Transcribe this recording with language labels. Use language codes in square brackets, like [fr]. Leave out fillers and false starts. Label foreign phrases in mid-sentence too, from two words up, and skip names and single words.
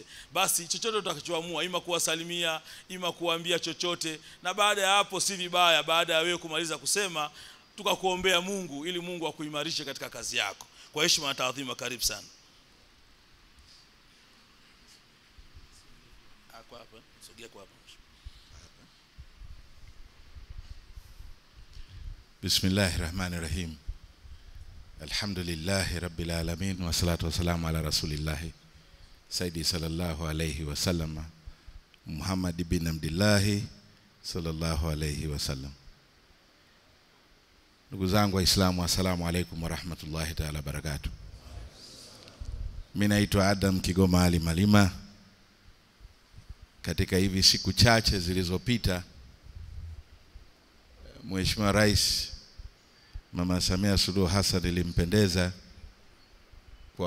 [sw] Basi chochote utakachoamua, ima kuwasalimia, ima kuambia chochote, na baada ya hapo si vibaya baada ya wewe kumaliza kusema tukakuombea Mungu ili Mungu akuimarishe katika kazi yako. Kwa heshima na taadhima, karibu sana. Hapa sogea kwa hapa. [ar] بسم الله الرحمن الرحيم. الحمد لله رب العالمين والصلاة والسلام على رسول الله سيدي صلى الله عليه وسلم محمد بن عبد الله صلى الله عليه وسلم, Muhammad ibn Abdullah sallallahu alayhi wa sallam. [sw] Ndugu zangu Waislamu, [ar] السلام عليكم ورحمة الله تعالى وبركاته. [sw] Mimi naitwa Adam Kigoma Ali Malima. Katika hivi siku chache zilizopita, Mheshimiwa Rais Mama Samia Suluhu Hassan ilimpendeza kwa